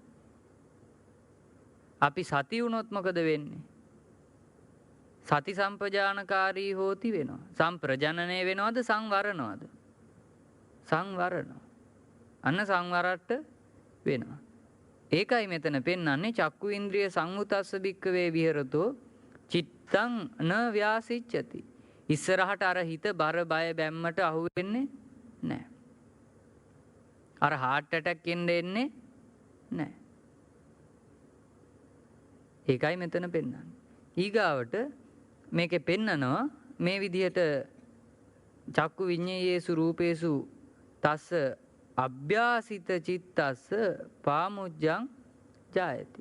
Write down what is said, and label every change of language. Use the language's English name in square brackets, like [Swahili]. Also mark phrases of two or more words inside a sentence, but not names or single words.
[Sinhala] අපි සති වුණොත් මොකද වෙන්නේ? [Pali] සති සම්පජානකාරී හෝති වෙනවා. [Sinhala] සම්ප්‍රජනනය වෙනවද සංවරනවද? සංවරනවා. අන්න සංවරට වෙනවා. ඒකයි මෙතන පෙන්වන්නේ [Pali] චක්කු ඉන්ද්‍රිය සංවුතස්ස භික්කවේ විහෙරතෝ චිත්තං න ව්‍යාසිච්ඡති. [Sinhala] ඉස්සරහට අර හිත බර බය බැම්මට අහු වෙන්නේ නැහැ. අර [English] heart attack [Sinhala] එන්නේ නැහැ. ඒකයි මෙතන පෙන්වන්නේ. ඊගාවට මේකේ පෙන්නනවා මේ විදිහට [Pali] චක්කු විඤ්ඤේයේසු රූපේසු තස්ස අභ්‍යාසිත චිත්තස්ස පාමුජ්ජං ජායති.